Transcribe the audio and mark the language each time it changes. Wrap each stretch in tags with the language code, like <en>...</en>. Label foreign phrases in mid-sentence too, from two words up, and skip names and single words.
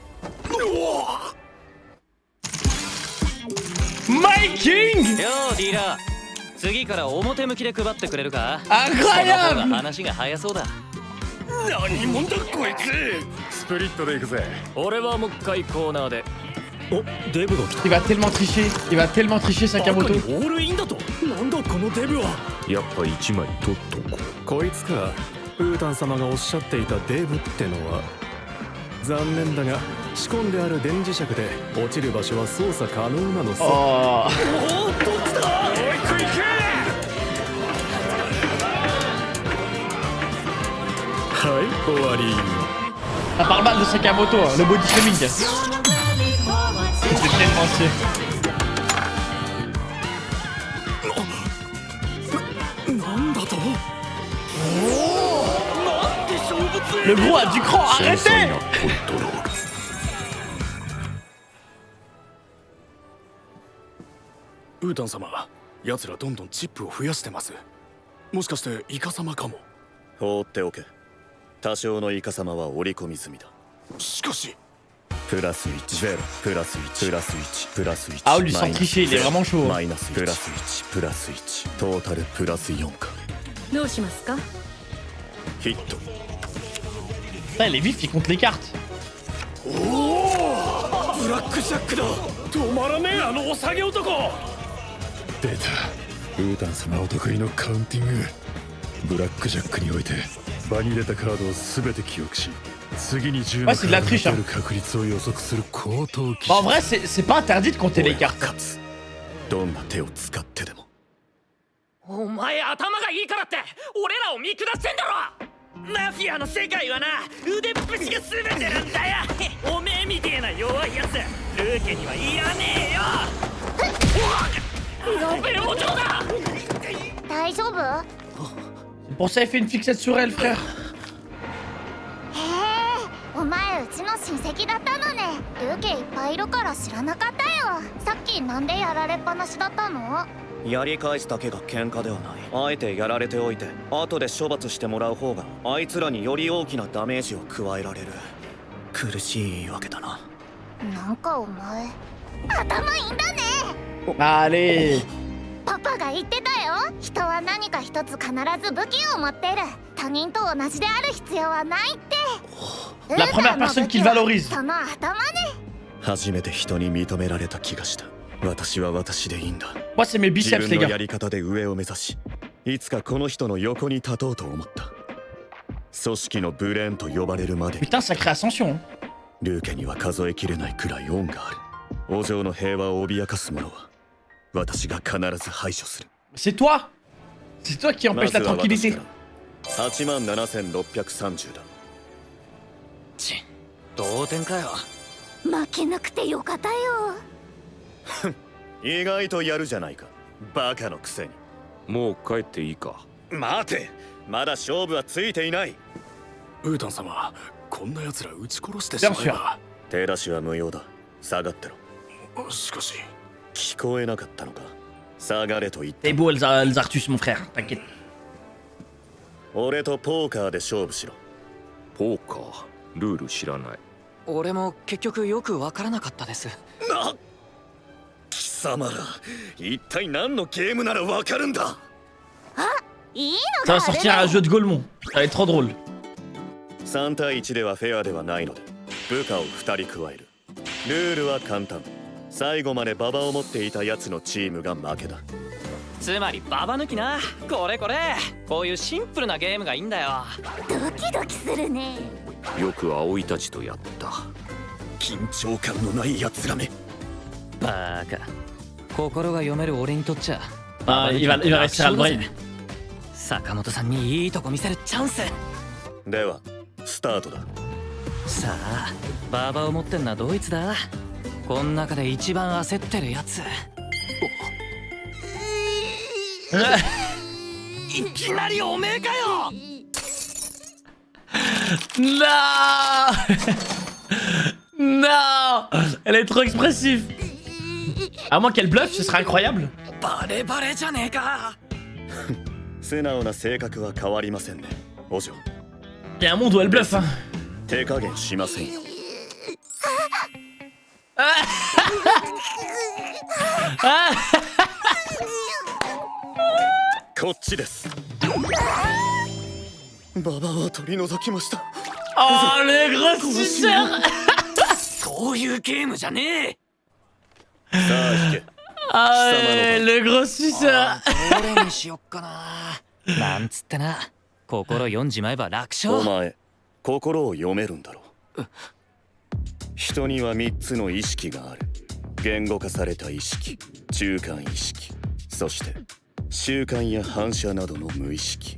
<en>My King.</en> <ja>ようディーラー、次から表向きで配ってくれるか。</ja> <fr>Incroyable.</fr> <ja>その方が話が早そうだ。何者だこいつ。スプリットで行くぜ。俺はもう一回コーナーで。お、デブが来た。</ja> <fr>Il va tellement tricher. Il va tellement tricher Sakamoto.</fr> <ja>オールインだと。なんだこのデブは。やっぱ一枚取っとこう。こいつか。ウータン様がおっしゃっていたデブってのは。残念だが仕込んである電磁石で落ちる場所は操作可能なのさ。 Oh. おお、どっちだ。おい食いけ。はい終わり。</ja> <fr>Ça parle mal de Sakamoto, hein, le</fr> <en>body shaming.</en> <fr>C'est tellement chier. Le gros a du cran, arrêtez.</fr> <ja>ウータン様、奴らどんどんチップを増やしてます。もしかしてイカ様かも。放っておけ。多少のイカ様は織り込み済みだ。しかしプラス1、0、プラス1、プラス1、プラス1。</ja> <fr>Ah, lui sans tricher, il est vraiment chaud.</fr> <ja>マイナス1、プラス1、プラス1。トータルプラス4か。どうしますか。ヒット。</ja> <fr>Putain, il est vif, il compte les cartes.</fr> <ja>ブラックジャックだ。止まらねえあのお下げ男。出た。ウータン様お得意のカウンティング。ブラックジャックにおいて場に入れたカードを全て記憶し、次に10のカードが出る確率を予測する高等機。</ja> <fr>En vrai, c'est pas interdit de compter les cartes.</fr> <ja>どんな手を使ってでも。お前頭がいいからって俺らを見下してんだろ。マフィアの世界はな、腕っぷしが全てなんだよ。おめえみてえな弱いやつルーケにはいらねえよ。やべえもちろんだ。大丈夫。</ja> <fr>C'est pour ça qu'il fait une fixette sur elle, frère.</fr> <ja>へえ、お前うちの親戚だったのね。ルーケいっぱいいるから知らなかったよ。さっきなんでやられっぱなしだったの。やり返すだけが喧嘩ではない。あえてやられておいて後で処罰してもらう方があいつらにより大きなダメージを加えられる。苦しいわけだな。なんかお前頭いいんだね。</ja> <fr>Allez.</fr> <ja>パパが言ってたよ。人は何か一つ必ず武器を持ってる。他人と同じである必要はないって。</ja> <fr>La première personne qu'il valorise.</fr> <ja>その頭ね。初めて人に認められた気がした。私は私でいいんだ。</ja> <fr>Moi, c'est mes</fr> <ja>自</ja> <fr>biceps,</fr> <ja>分</ja> <fr>les</fr> <ja>の</ja> <fr>gars.</fr> <ja>やり方で上を目指し、いつかこの人の横に立とうと思った。組織のブレーンと呼ばれるまでに</ja> <fr>Putain, sacrée ascension.</fr> <ja>ルーケには数えきれないくらい恩がある。王城の平和を脅かす者は私が必ず排除する。</ja> <fr>C'est toi. C'est toi qui</fr> <ja>ま</ja> <fr>empêche</fr> <ja>ず</ja> <fr>la</fr> <ja>は私</ja> <fr>tranquillité.</fr> <ja>から87630だ。ち同点かよ。負けなくてよかったよ。意外とやるじゃないか、バカのくせに。もう帰っていいか。待て、まだ勝負はついていない。ウータン様、こんな奴ら撃ち殺してしまえば。手出しは無用だ。下がってろ。しかし聞こえなかったのか。下がれと言っ</ja> <fr>T'es</fr> <ja>て。</ja> <fr>beau, Elzartus, mon frère. T'inquiète.</fr> <ja>俺とポーカーで勝負しろ。ポーカールール知らない。俺も結局よくわからなかったです。な、貴様ら一体何のゲームならわかるんだ。いい</ja> <fr>Ça</fr> <ja>の</ja> <fr>va</fr> <ja>がある</ja> <fr>sortir un</fr> <ja>ね。</ja> <fr>jeu de Golemont. Ça va être trop drôle.</fr> <ja>3 対1ではフェアではないので部下を2人加える。ルールは簡単。最後までババを持っていたやつのチームが負けだ。つまりババ抜きな。これこういうシンプルなゲームがいいんだよ。ドキドキするね。よく葵たちとやった。緊張感のないやつらめ。バカ。心が読める俺にとっちゃ</ja> <fr>Ah, il va réussir à le brain.</fr> <ja>坂本さんにいいとこ見せるチャンス。ではスタートだ。さあババを持ってんのはどいつだ。こん中で一番焦ってるやつ。いきなりおめえかよ。</ja> <fr>Non. Non. Elle est trop expressive. À moins qu'elle bluffe, ce serait incroyable.</fr> <ja>バレバレじゃねえか。素直な性格は変わりませんね、お嬢。</ja> <fr>Il y a un monde où elle bluffe, hein.</fr> <ja>手加減しませんよ。こっちです。ババを取り除きました。</ja> <fr>Oh, le gros suceur.</fr> <ja>そういうゲームじゃねえ。さあ引け。</ja> <fr>Ah, ouais, le gros suceur.</fr> <ja>どれにしよっかな。なんつってな。心読んじまえば楽勝。お前、心を読めるんだろう。人には3つの意識がある。言語化された意識、中間意識、そして習慣や反射などの無意識。</ja>